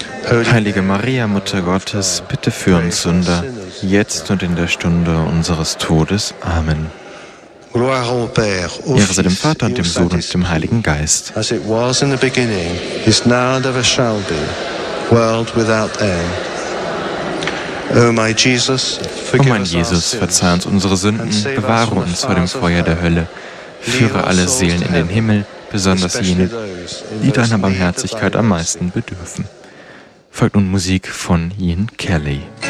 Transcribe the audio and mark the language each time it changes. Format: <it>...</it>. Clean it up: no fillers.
<de>Heilige Maria, Mutter Gottes, bitte für uns Sünder, jetzt und in der Stunde unseres Todes. Amen. Ehre sei dem Vater und dem Sohn und dem Heiligen Geist.</de> <en>As it was in the beginning, is now and ever shall be, world without end.</en> <de>O mein Jesus, verzeih uns unsere Sünden, bewahre uns vor dem Feuer der Hölle, führe alle Seelen in den Himmel, besonders jene, die deiner Barmherzigkeit am meisten bedürfen. Folgt nun Musik von Ian Kelly.</de>